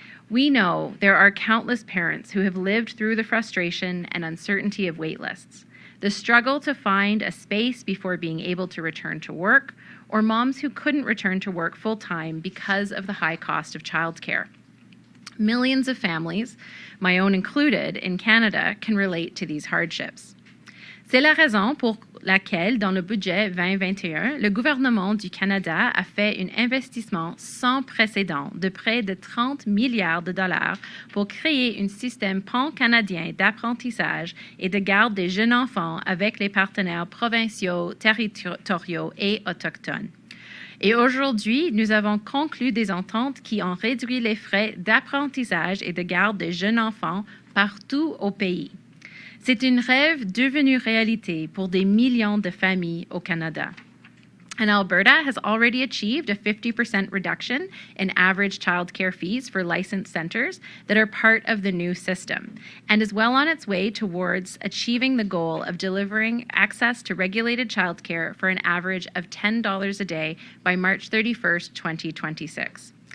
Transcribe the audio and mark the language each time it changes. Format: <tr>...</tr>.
<en>We know there are countless parents who have lived through the frustration and uncertainty of wait lists, the struggle to find a space before being able to return to work, or moms who couldn't return to work full-time because of the high cost of childcare. Millions of families, my own included, in Canada can relate to these hardships.</en> <fr>C'est la raison pour laquelle, dans le budget 2021, le gouvernement du Canada a fait un investissement sans précédent de près de 30 milliards de dollars pour créer un système pan-canadien d'apprentissage et de garde des jeunes enfants avec les partenaires provinciaux, territoriaux et autochtones. Et aujourd'hui, nous avons conclu des ententes qui ont réduit les frais d'apprentissage et de garde des jeunes enfants partout au pays. C'est un rêve devenu réalité pour des millions de familles au Canada.</fr> <en>And Alberta has already achieved a 50% reduction in average childcare fees for licensed centres that are part of the new system, and is well on its way towards achieving the goal of delivering access to regulated childcare for an average of $10 a day by March 31st, 2026.</en>